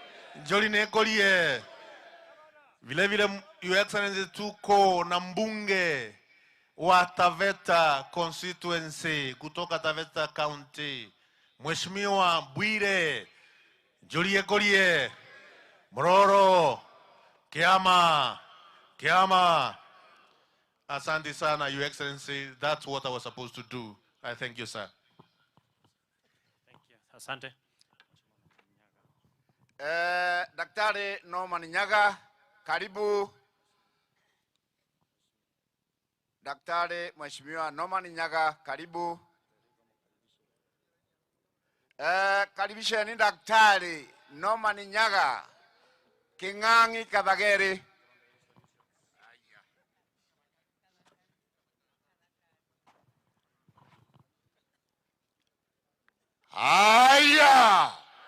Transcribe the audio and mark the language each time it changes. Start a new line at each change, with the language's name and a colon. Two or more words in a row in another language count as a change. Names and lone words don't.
Swahili: Vile vile,
English: Your Excellency,
Swahili: tuko na mbunge wa Taveta constituency kutoka Taveta County, Mheshimiwa Bwire.
Meru: Joli nekolie. Mroro.
Swahili: Kiama. Asante sana,
English: Your Excellency. That's what I was supposed to do. I thank you, sir. Thank you.
Swahili: Asante. Daktari Norman Nyaga, karibu. Daktari Mheshimiwa Norman Nyaga, karibu. Karibisheni Daktari Norman Nyaga, King'ang'i Kathageri. Haya.